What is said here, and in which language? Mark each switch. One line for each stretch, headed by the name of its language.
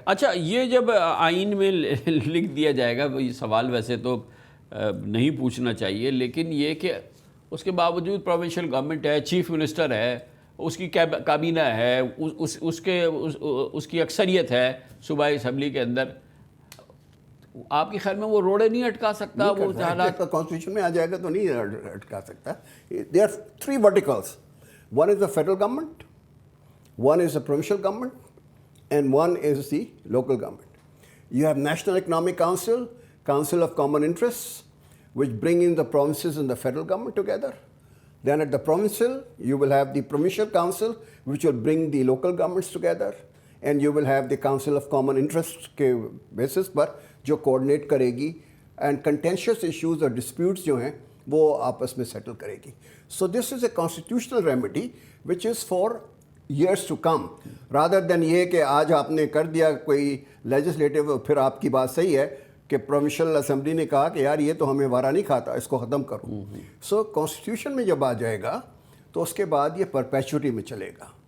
Urdu: اچھا, یہ جب آئین میں لکھ دیا جائے گا, یہ سوال ویسے تو نہیں پوچھنا چاہیے, لیکن یہ کہ اس کے باوجود پروونشل گورنمنٹ ہے, چیف منسٹر ہے, اس کی کابینہ ہے, اس کی اکثریت ہے صوبائی اسمبلی کے اندر, آپ کے خیال میں وہ روڑے نہیں اٹکا سکتا؟ وہ حالات کانسٹیٹیوشن میں آ جائے گا تو نہیں اٹکا سکتا.
English: There are 3 verticals. One is the federal government, one is the provincial government, and one is the local government. You have National Economic Council, Council of Common Interests, which bring in the provinces and the federal government together. Then at the provincial, you will have the provincial council, which will bring the local governments together. And you will have the Council of Common Interest کے basis پر
Urdu: جو coordinate کرے گی,
English: and contentious issues
Urdu: اور disputes جو ہیں وہ آپس میں settle کرے گی.
English: So this is a constitutional remedy which is for years to come, rather than
Urdu: یہ کہ آج آپ نے کر دیا کوئی legislative, پھر آپ کی بات صحیح ہے کہ پروونشل اسمبلی نے کہا کہ یار یہ تو ہمیں وارا نہیں کھاتا, اس کو ختم کرو. سو کانسٹیٹیوشن میں جب آ جائے گا تو اس کے بعد یہ پرپیچوٹی میں چلے گا.